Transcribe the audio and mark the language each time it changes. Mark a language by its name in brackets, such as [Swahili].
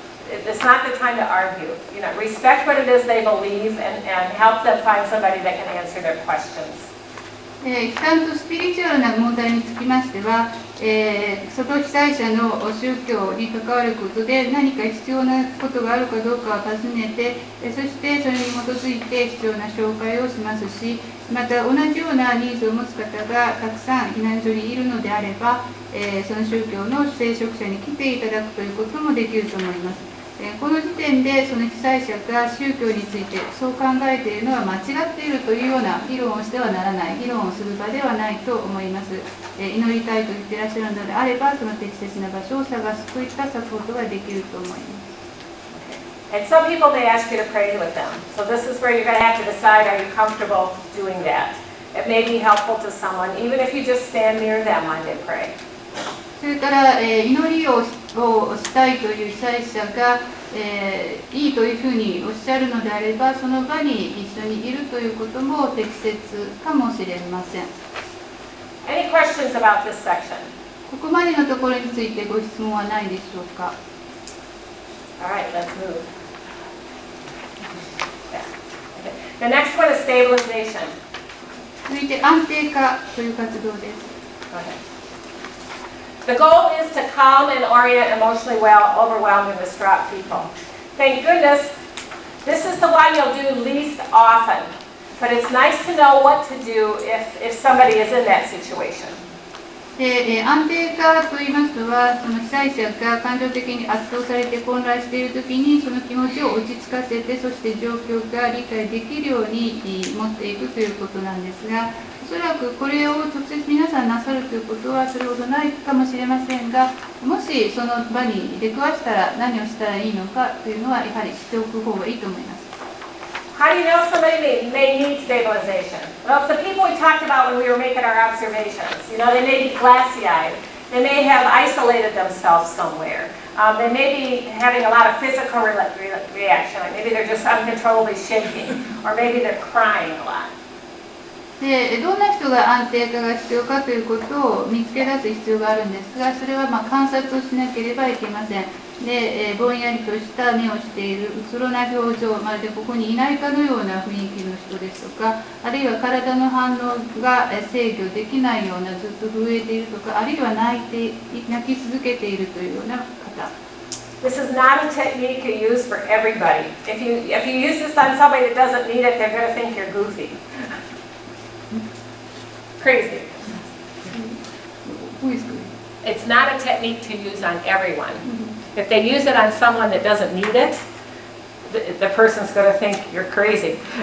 [English] It's not the time to argue. You know, respect what it is they believe and help them find somebody that can answer their questions. [Japanese] 悲惨とスピリチュアルな問題につきましては、その被災者の宗教に関わることで何か必要なことがあるかどうかを尋ねて、そしてそれに基づいて必要な紹介をしますし、また同じようなニーズを持つ方がたくさん避難所にいるのであれば、その宗教の聖職者に来ていただくということもできると思います。この時点でその被災者が宗教についてそう考えているのは間違っているというような議論をしてはならない、議論をする場ではないと思います。祈りたいと言っていらっしゃるのであれば、その適切な場所を探すといったサポートができると思います。 [English] And some people may ask you to pray with them. So this is where you're going to have to decide, are you comfortable doing that? It may be helpful to someone, even if you just stand near them when they pray. [Japanese] それから、祈りをしたいという被災者が、いいというふうにおっしゃるのであれば、その場に一緒にいるということも適切かもしれません。 [English] Any questions about this section? [Japanese] ここまでのところについてご質問はないでしょうか。 [English] All right, let's move. The next one is stabilization. [Japanese] 続いて安定化という活動です。 [English] Go ahead. The goal is to calm and orient emotionally overwhelmed and distraught people. Thank goodness, this is the one you'll do least often, but it's nice to know what to do if somebody is in that situation. [Japanese] 安定化といいますのは、その被災者が感情的に圧倒されて混乱しているときに、その気持ちを落ち着かせて、そして状況が理解できるように持っていくということなんですが、おそらくこれを直接皆さんなさるということはそれほどないかもしれませんが、もしその場に出くわしたら何をしたらいいのかというのはやはり知っておく方がいいと思います。 [English] How do you know somebody may need stabilization? Well, it's the people we talked about when we were making our observations. You know, they may be glassy-eyed. They may have isolated themselves somewhere. They may be having a lot of physical reaction. Like maybe they're just uncontrollably shaking, or maybe they're crying a lot. [Japanese] でどんな人が安定化が必要かということを見つけ出す必要があるんですが、それは観察をしなければいけません。で、ぼんやりとした目をしているうつろな表情、まるでここにいないかのような雰囲気の人ですとか、あるいは体の反応が制御できないような、ずっと震えているとか、あるいは泣き続けているというような方。 [English] This is not a technique you use for everybody. If you use this on somebody that doesn't need it, they're going to think you're goofy. Crazy. Who is good? It's not a technique to use on everyone. If they use it on someone that doesn't need it, the person's going to think you're crazy.